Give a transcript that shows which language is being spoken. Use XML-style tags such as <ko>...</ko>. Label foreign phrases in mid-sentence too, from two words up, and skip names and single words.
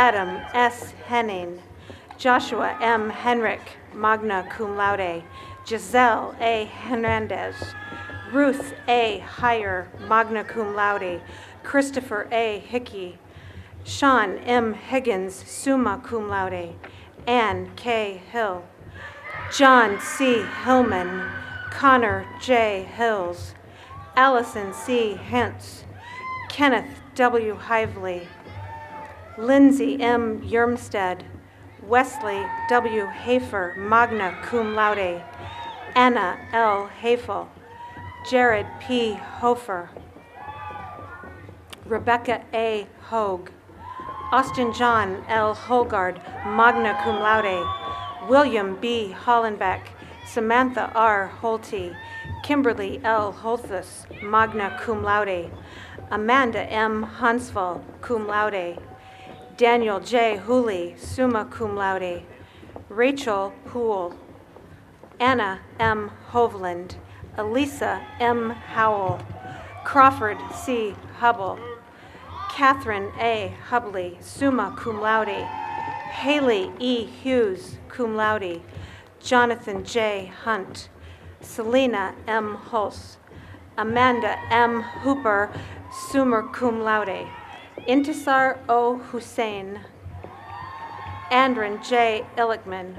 <en>Adam S. Henning. Joshua M.</en> <la>Henrik, magna cum laude.</la> <en>Giselle A. Hernandez. Ruth A.</en> <la>Heyer, magna cum laude.</la> <en>Christopher A. Hickey. Sean M. Higgins,</en> <la>summa cum laude.</la> <en>Ann K. Hill. John C. Hillman. Connor J. Hills. Allison C. Hentz. Kenneth W. Hively. Lindsay M. Yermstead. Wesley W.</en> <la>Hafer, magna cum laude.</la> <en>Anna L. Hafel. Jared P. Hofer. Rebecca A. Hogue. Austin John L.</en> <la>Holgard, magna cum laude.</la> <en>William B. Hollenbeck. Samantha R. Holte. Kimberly L.</en> <la>Holthus, magna cum laude.</la> <en>Amanda M. Hansval,</en> <la>cum laude.</la> <en>Daniel J. Hooley,</en> <la>summa cum laude.</la> <en>Rachel Poole. Anna M. Hovland. Elisa M. Howell. Crawford C. Hubble. Catherine A.</en> <la>Hubley, summa cum laude.</la> <en>Haley E. Hughes,</en> <la>cum laude.</la> <en>Jonathan J. Hunt. Selena M. Hulse. Amanda M. Hooper,</en> <la>summa cum laude.</la> <en>Intisar O. Hussein. Andren J. Illickman.</en>